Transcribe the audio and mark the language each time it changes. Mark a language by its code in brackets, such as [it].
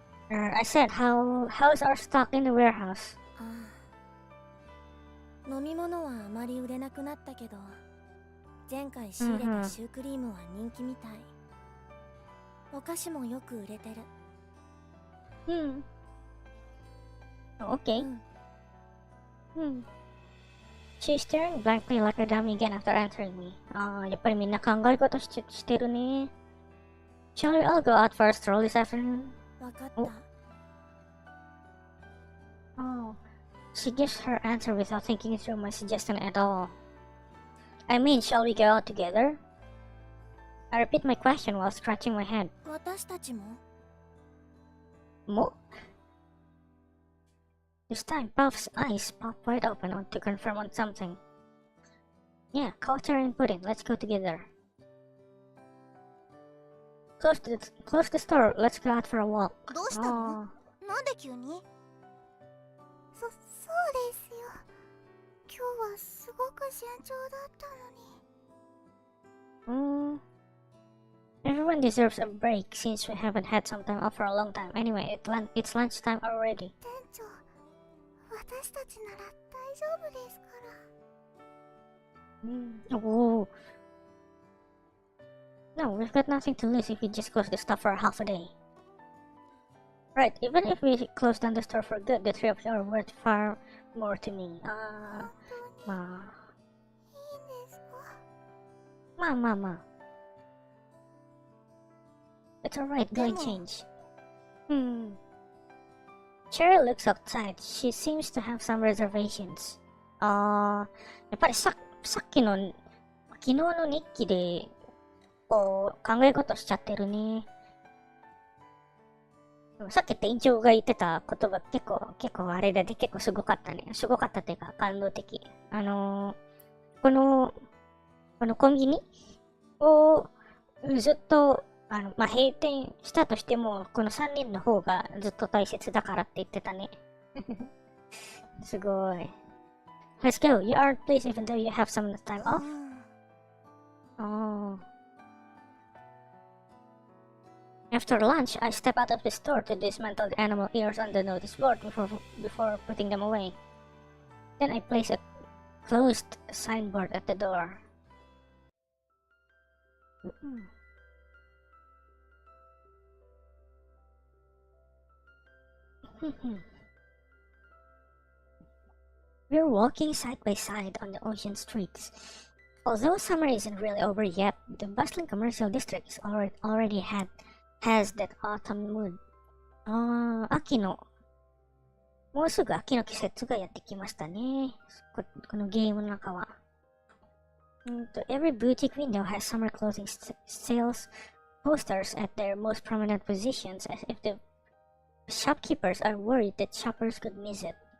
[en] I said, how's our stock in the warehouse? [ja] 飲み物はあまり売れなくなったけど、前回仕入れたシュークリームは人気みたい。お菓子もよく売れてる。 [en] Okay. She's staring blankly like a dummy again after answering me. [ja] やっぱりみんな考え事してるね。 [en] Shall we all go out for a stroll this afternoon? [ja] わかった。 [en] Oh, she gives her answer without thinking through my suggestion at all. I mean, shall we go out together? I repeat my question while scratching my head. [ja] 私たちもも [en] This time, Puff's eyes pop wide open to confirm on something. Yeah, culture and pudding, let's go together. Close the store, let's go out for a walk. [ja] どうしたの？なんで急に？そうですよ。今日はすごく順調だったのに。 [en] Everyone deserves a break since we haven't had some time off for a long time. Anyway, it's lunchtime already. [ja] 店長、私たちなら大丈夫ですから。 [en] Oh. No, we've got nothing to lose if we just close the store for half a day. Right, even if we close down the store for good, the three of you are worth far more to me. [ja] まあ。いいんですか？まあ。 [en] It's alright, go and change. Cherry looks outside. She seems to have some reservations. [ja] やっぱり昨日の日記で、こう、考え事しちゃってるね。でもさっき店長が言ってた言葉結構あれだで結構すごかったね。すごかったっていうか感動的。このコンビニをずっと閉店したとしても、この3人の方がずっと大切だからって言ってたね。すごい。 [en] Let's go. You aren't pleased even though you have some time off? Oh. After lunch, I step out of the store to dismantle the animal ears on the notice board before putting them away. Then I place a closed signboard at the door. We're walking side by side on the ocean streets. Although summer isn't really over yet, the bustling commercial district already has that autumn mood. [ja] 秋の、もうすぐ秋の季節がやってきましたね。このゲームの中は。 [en] Every boutique window has summer clothing sales posters at their most prominent positions, as if the shopkeepers are worried that shoppers could miss it.